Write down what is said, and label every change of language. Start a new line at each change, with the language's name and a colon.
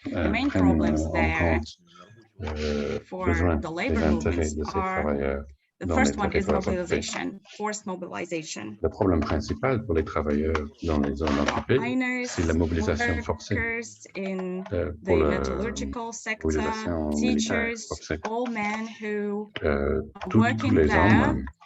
English: The main problems there for the labor movements are, the first one is mobilization, forced mobilization.
French: Le problème principal pour les travailleurs dans les zones occupées, c'est la mobilisation forcée.
English: In the metallurgical sector, teachers, all men who working there